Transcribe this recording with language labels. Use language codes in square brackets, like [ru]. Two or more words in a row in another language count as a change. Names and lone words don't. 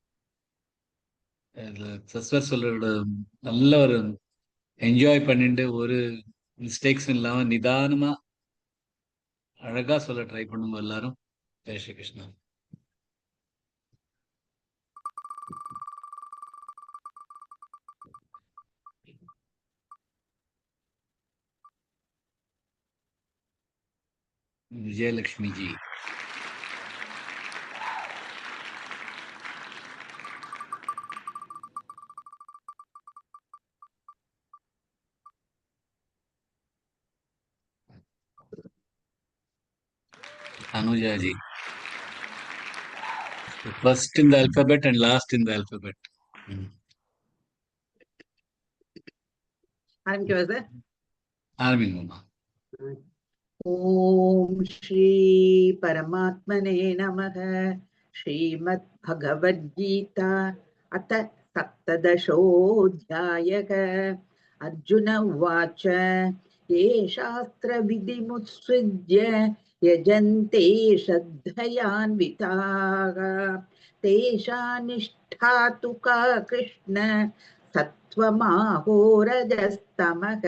[ta] சஸ்வர் சொல்றோட நல்ல ஒரு என்ஜாய் பண்ணிட்டு ஒரு மிஸ்டேக்ஸ் இல்லாம நிதானமா அழகா சொல்ல ட்ரை பண்ணுங்க எல்லாரும். ஜெய் ஸ்ரீ கிருஷ்ணா. விஜயலட்சுமி ஜி. Anuja ji. [en] First in the alphabet and last in the alphabet. [ta] ஆரம்பிக்கவா சார்? ஆரம்பிங்கம்மா. [sa] ॐ श्री परमात्मने नमः. श्रीमद् भगवद्गीता अथ सप्तदशोऽध्यायः. अर्जुन उवाच ये शास्त्रविधिमुत्सृज्य यजन्ते श्रद्धयान्विताः तेषां निष्ठा तु का कृष्ण सत्त्वमाहोरजस्तमः.